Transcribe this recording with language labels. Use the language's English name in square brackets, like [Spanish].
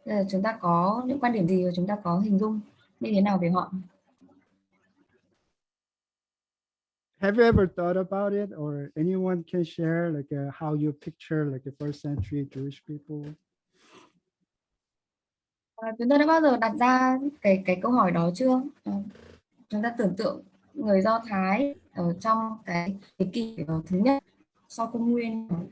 [Vietnamese] Chúng ta có những quan điểm gì và chúng ta có hình dung như thế nào về họ? [English] Have you ever thought about it, or anyone can share like how you picture like the first century Jewish people? [Vietnamese] Chúng ta đã bao giờ đặt ra cái câu hỏi đó chưa? Chúng ta tưởng tượng người Do Thái ở trong cái thế kỷ thứ nhất sau công nguyên.